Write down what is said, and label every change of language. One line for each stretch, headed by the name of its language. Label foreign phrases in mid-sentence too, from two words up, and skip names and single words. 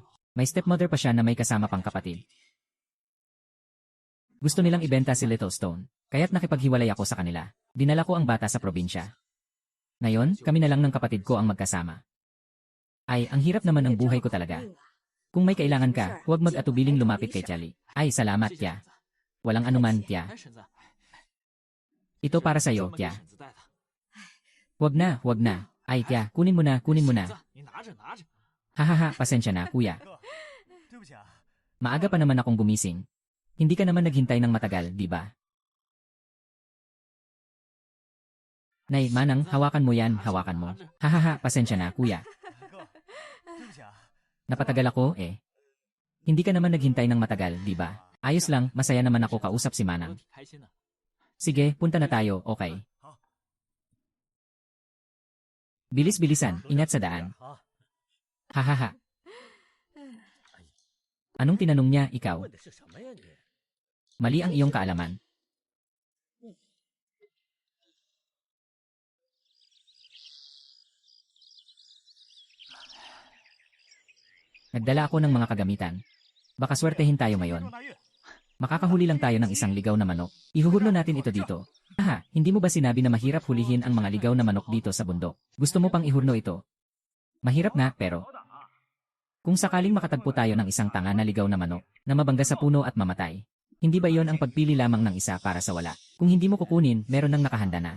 Filipino: May stepmother pa siya na may kasama pang kapatid. Gusto nilang ibenta si Little Stone, kaya't nakipaghiwalay ako sa kanila. Dinala ko ang bata sa probinsya. Ngayon, kami na lang ng kapatid ko ang magkasama. Ay, ang hirap naman ng buhay ko talaga. Kung may kailangan ka, huwag mag-atubiling lumapit kay Tiali. Ay, salamat,
Chinese: 谢谢
Filipino: Tia.
Chinese: 婶子。
Filipino: Walang anuman, Tia.
Chinese: 哎，婶子，
Filipino: Ito para
Chinese: 专
Filipino: sa'yo,
Chinese: 门给
Filipino: Tia.
Chinese: 婶子带的。
Filipino: Huwag na, huwag na. Ay, Tia, kunin mo na, kunin mo
Chinese: 婶
Filipino: na.
Chinese: 子，你拿着拿着。
Filipino: Hahaha, pasensya na, kuya.
Chinese: 哥，对不起啊，
Filipino: Maaga pa naman akong gumising. Hindi ka naman naghintay ng matagal, di ba? Nay, Manang, hawakan mo yan, hawakan mo. Hahaha, pasensya na, kuya.
Chinese: 哥，对不起啊，
Filipino: Napatagal ako, eh. Hindi ka naman naghintay ng matagal, di ba? Ayos lang, masaya naman ako kausap si
Chinese: 我
Filipino: Manang.
Chinese: 挺开心的。
Filipino: Sige, punta na tayo, okay? Bilis-bilisan, ingat sa daan.
Chinese: 好，
Filipino: Hahaha. Anong tinanong niya, ikaw?
Chinese: 问的是什么呀你？
Filipino: Mali ang iyong kaalaman. Nagdala ako ng mga kagamitan. Baka swertehin tayo ngayon.
Chinese: 撞大运，
Filipino: Makakahuli lang tayo ng isang ligaw na manok. Ihuhulno natin ito dito. Aha, hindi mo ba sinabi na mahirap hulihin ang mga ligaw na manok dito sa bundok? Gusto mo pang ihurno ito? Mahirap nga, pero... Kung sakaling makatagpo tayo ng isang tanga na ligaw na manok, na mabangga sa puno at mamatay, hindi ba iyon ang pagpili lamang ng isa para sa wala? Kung hindi mo kukunin, meron nang nakahanda na.